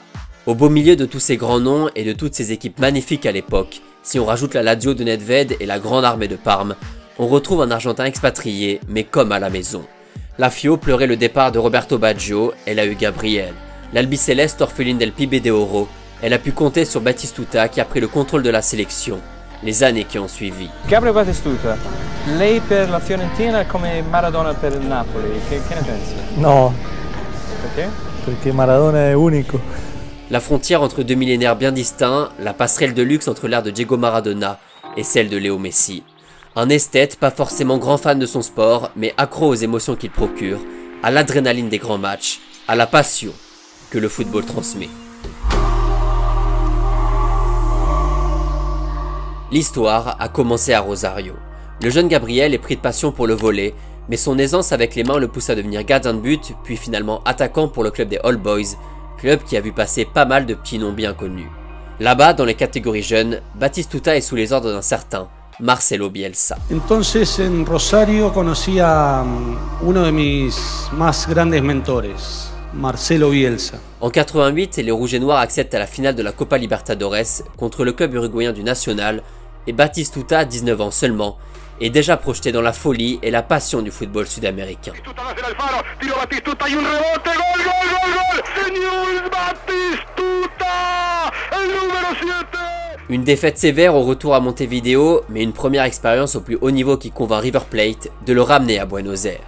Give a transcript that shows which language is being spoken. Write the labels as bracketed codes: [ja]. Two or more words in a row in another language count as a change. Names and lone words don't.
[fr] Au beau milieu de tous ces grands noms et de toutes ces équipes magnifiques à l'époque, si on rajoute la Lazio de Nedved et la grande armée de Parme, on retrouve un Argentin expatrié, mais comme à la maison. La Fio pleurait le départ de Roberto Baggio, elle a eu Gabriel. L'Albiceleste, orpheline del Pibe de Oro, elle a pu compter sur Batistuta qui a pris le contrôle de la sélection, les années qui ont suivi. [it] Gabriel Batistuta, lei per la Fiorentina come Maradona per il Napoli, che ne pensi? No, Perché? perché Maradona è unico. [fr] La frontière entre 2 millénaires bien distincts, la passerelle de luxe entre l'ère de Diego Maradona et celle de Léo Messi. Un esthète, pas forcément grand fan de son sport, mais accro aux émotions qu'il procure, à l'adrénaline des grands matchs, à la passion que le football transmet. L'histoire a commencé à Rosario. Le jeune Gabriel est pris de passion pour le volley, mais son aisance avec les mains le pousse à devenir gardien de but, puis finalement attaquant pour le club des All Boys, club qui a vu passer pas mal de petits noms bien connus. Là-bas, dans les catégories jeunes, Batistuta est sous les ordres d'un certain Marcelo Bielsa. [es] Entonces en Rosario conocí a uno de mis más grandes mentores, Marcelo Bielsa. [fr] En 88, les Rouges et Noirs accèdent à la finale de la Copa Libertadores contre le club uruguayen du Nacional et Batistuta, 19 ans seulement, est déjà projeté dans la folie et la passion du football sud-américain. Une défaite sévère au retour à Montevideo, mais une première expérience au plus haut niveau qui convainc River Plate de le ramener à Buenos Aires.